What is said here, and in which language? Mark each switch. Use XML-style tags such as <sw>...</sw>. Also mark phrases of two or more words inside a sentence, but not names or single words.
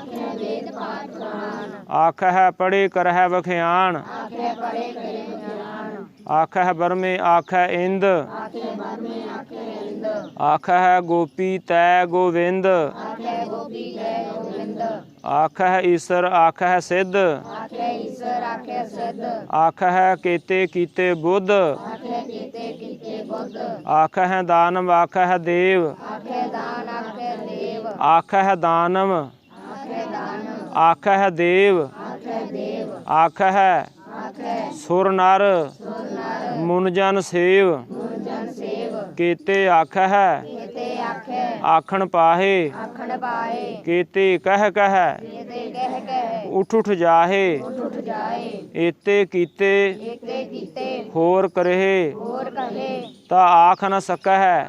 <pa>ਆਖ ਹੈ ਪੜੇ ਕਰਹਿ ਵਖਿਆਣ ਆਖ ਹੈ ਬਰਮੇ ਆਖ ਹੈ ਇੰਦ ਆਖ ਹੈ ਗੋਪੀ ਤੈ ਗੋਵਿੰਦ ਆਖ ਹੈ ਈਸਰ ਆਖ ਹੈ ਸਿੱਧ ਆਖ ਹੈ ਕੀਤੇ ਕੀਤੇ ਬੁੱਧ ਆਖਹਿ ਦਾਨਵ ਆਖਹਿ ਦੇਵ ਆਖਹਿ ਦਾਨਵ ਆਖਹਿ ਦੇਵ ਆਖਹਿ ਸੁਰਿ ਨਰ ਮੁਨਿ ਜਨ ਸੇਵ ਕੇਤੇ ਆਖਹਿ ਆਖਣਿ ਪਾਹਿ ਕੇਤੇ ਕਹਿ ਕਹਿ ਉਠਿ ਉਠਿ ਜਾਹਿ ਏਤੇ ਕੀਤੇ ਹੋਰਿ ਕਰੇਹਿ ਤਾ ਆਖਿ ਨ ਸਕਹਿ</pa>